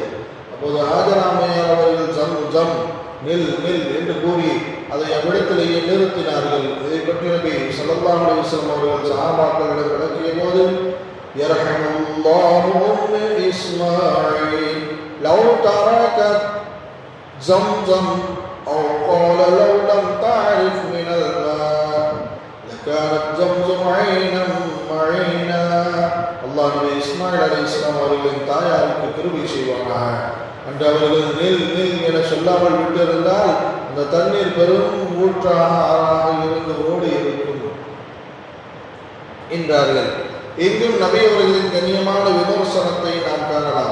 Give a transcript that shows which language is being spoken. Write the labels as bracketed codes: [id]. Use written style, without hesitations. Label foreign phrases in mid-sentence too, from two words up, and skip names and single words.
[ta] அப்போது ஆஜராமையார் அவர்கள் ஜம் நில் நில் என்று கூறி அதை அவ்விடத்திலேயே நிறுத்தினார்கள். இதை பற்றி நபி [ar] صلى الله عليه وسلم [ta] அவர்கள் சஹாபாக்களிடம் விளக்கிய போது [ar] يرحم الله أم إسماعيل لو تركت زمزم أو قال لو لم تعرف من الماء لكانت زمزم عينا معينا. [ta] அல்லாஹ் நபி இஸ்மாயில் அலைஹிஸ்ஸலாம் அவர்களின் தாயாருக்கு கிருபை செய்வானாக. அன்று அவர்கள் நெல் நெல் என சொல்லாமல் விட்டிருந்தால் அந்த தண்ணீர் பெரும் ஊற்றாக ஆறாக இருந்து ஓடி இருக்கும் என்றார்கள். எங்கும் நபி அவர்களின் கண்ணியமான விமர்சனத்தை நாம் காணலாம்.